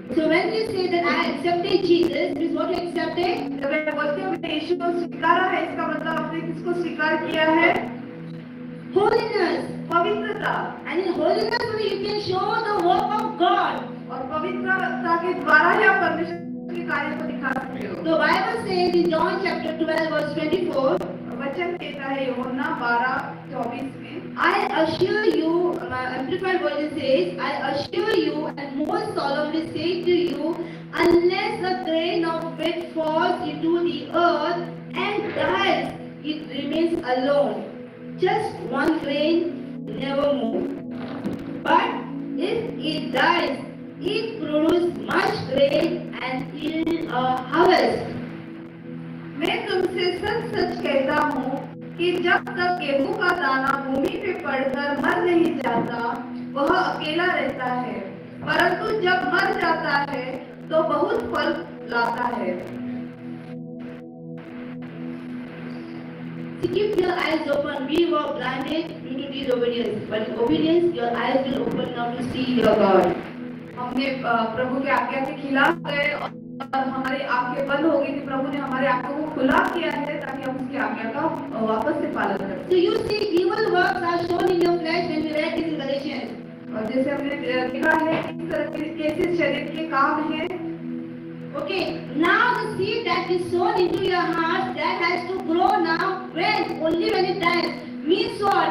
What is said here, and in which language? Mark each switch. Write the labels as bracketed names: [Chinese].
[English] So when you say that I accepted Jesus, means what you accepted? [Hindi] जब मैं बोलती हूँ मैंने यीशु को स्वीकारा है, इसका मतलब आपने किसको स्वीकार किया है? [English] Holiness. [Hindi] पवित्रता। [English] And in holiness only you can show the work of God. [Hindi] और पवित्रता के द्वारा ही आप परमेश्वर के कार्य को दिखा सकते हो। [English] The Bible says in John chapter 12 verse 24, [Hindi] वचन कहता है यूहन्ना 12:24 में, [English] I assure you, my amplified version says, I assure you and most solemnly say to you, unless a grain of wheat falls into the earth and dies, it remains alone. Just one grain, never more. But if it dies, it produces much grain and yield a harvest. [Hindi] मैं तुमसे सच सच कहता हूँ कि जब तक गेहूं का दाना भूमि पे पड़कर मर नहीं जाता वह अकेला रहता है, परंतु जब मर जाता है तो बहुत फल लाता है। [English] So keep your eyes open. We were blinded due to disobedience, but in obedience, your eyes will open now to see your God. [Hindi] हमने प्रभु के आज्ञा के खिलाफ गए और हमारी आंखें बंद हो गई थी। प्रभु ने हमारी आंखों को खुला किया है ताकि हम उसकी आज्ञा का वापस से पालन करें। [English] So you see, evil works are shown in your flesh when we read this in Galatians. [Hindi] और जैसे हमने देखा है किस तरह के कैसे शरीर के काम हैं। [English] Okay, now the seed that is sown into your heart that has to grow now. When? Only when it dies. Means what?